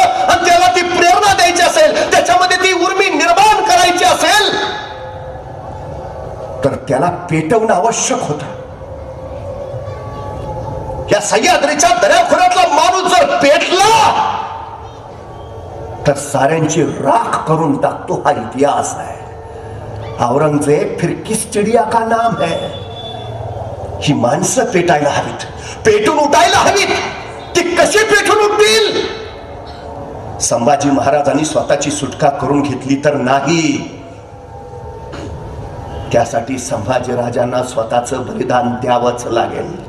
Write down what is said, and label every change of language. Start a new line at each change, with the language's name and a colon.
Marathi: आणि त्याला ती प्रेरणा द्यायची असेल, त्याच्यामध्ये ती उर्मी निर्माण करायची असेल, तर त्याला पेटवणं आवश्यक होतं. या सह्याद्रीच्या दऱ्याखोऱ्यातला माणूस जर पेटला तर साऱ्यांची राख करून टाकतो, हा इतिहास है.
Hindi: औरंगजेब फिर किस चिडिया का नाम है?
Marathi: ही माणसं पेटायला हवीत, पेटून उठायला हवीत. ती कशी पेटून उठतील? संभाजी महाराजांनी स्वतःची सुटका करून घेतली तर नाही. त्यासाठी संभाजी राजांना स्वतःचं बलिदान द्यावंच लागेल.